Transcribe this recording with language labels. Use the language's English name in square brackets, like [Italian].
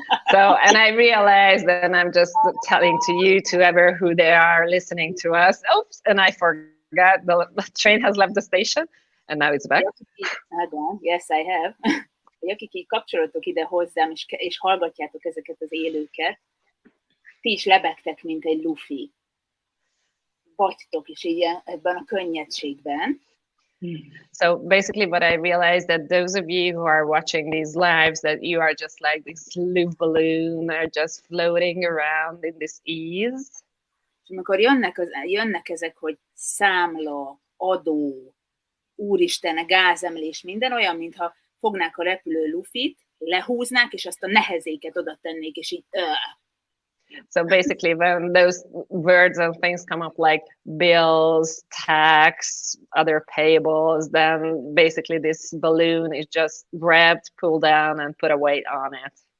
[English] So, and I realized that I'm just telling to you, to whoever who they are listening to us, oops, and I forgot the train has left the station, and now it's back. Yes, I have. [Hungarian] Hogy akik így kapcsolódtok ide hozzám, és hallgatjátok ezeket az élőket, ti is lebegtek, mint egy lufi. Vagytok is így ebben a könnyedségben. [English] So basically what I realized that those of you who are watching these lives, that you are just like this loop balloon, are just floating around in this ease. [Hungarian] És amikor jönnek ezek, hogy számla, adó, úristen, gázemlés, minden olyan, mintha fognák a repülő lufit, lehúznák, és azt a nehezéket oda tennék, és így [English] So basically, when those words and things come up like bills, tax, other payables, then basically this balloon is just grabbed, pulled down, and put a weight on it.